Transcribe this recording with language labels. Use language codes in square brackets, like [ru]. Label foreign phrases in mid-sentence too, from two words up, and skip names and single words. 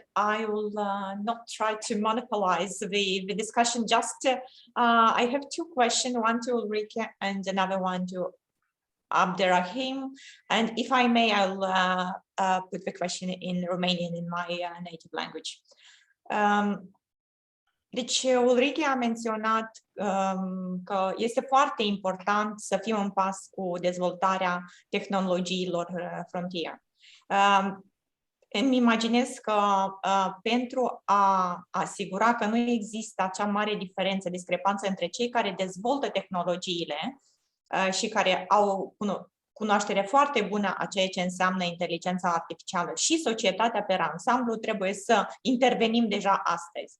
[en] I will not try to monopolize the discussion. Just I have two questions, one to Ulrike and another one to Abderrahim. And if I may, I'll put the question in Romanian, in my native language. [ro] Deci, Ulrike a menționat că este foarte important să fim în pas cu dezvoltarea tehnologiilor frontier. Îmi imaginez că pentru a asigura că nu există acea mare diferență, discrepanță între cei care dezvoltă tehnologiile și care au cunoaștere foarte bună a ceea ce înseamnă inteligența artificială și societatea pe ansamblu, trebuie să intervenim deja astăzi.